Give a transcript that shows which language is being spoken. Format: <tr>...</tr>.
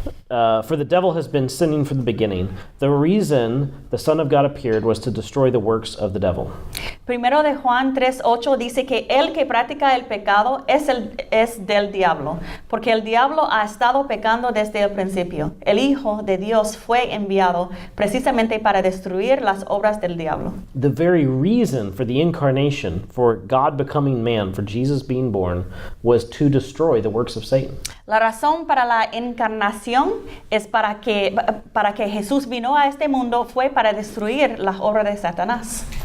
<en>For the devil has been sinning from the beginning. The reason the Son of God appeared was to destroy the works of the devil.</en> <es>Primero de Juan 3:8 dice que el que practica el pecado es del diablo, porque el diablo ha estado pecando desde el principio. El Hijo de Dios fue enviado precisamente para destruir las obras del diablo.</es> <en>The very reason for the incarnation, for God becoming man, for Jesus being born, was to destroy the works of Satan.</en> <es>La razón para la encarnación es para que Jesús vino a este mundo fue para destruir las obras de Satanás.</es>